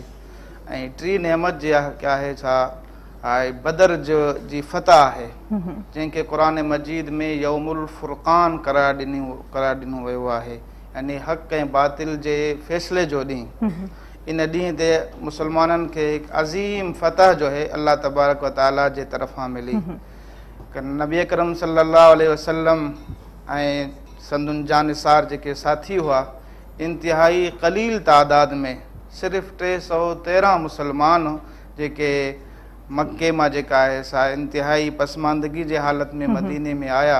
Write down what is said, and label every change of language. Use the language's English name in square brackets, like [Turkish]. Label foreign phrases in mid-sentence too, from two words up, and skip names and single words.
[Sindhi] ऐं टी नेमत जे आहे छा आहे बदर जी फतह आहे, जंहिंखे क़ुरान मजीद में [Arabic] يوم الفرقان [Sindhi] करार ॾिनो वियो आहे, यानी हक़ ऐं बातिल जे फ़ैसिले जो ॾींहुं। इन ॾींहं ते मुसलमाननि खे हिकु अज़ीम फतह जो है [Arabic] الله تبارك وتعالى [Sindhi] जे तरफ़ां मिली। नबी अकरम [Arabic] صلى الله عليه وسلم [Sindhi] ऐं संदुन जानिसार जेके साथी हुआ, इंतिहाई क़लील तादाद में सिर्फ़ु 313 मुसलमान जेके मके मां जेका आहे सा इंतिहाई पसमानदगी जे हालत में मदीने में आया।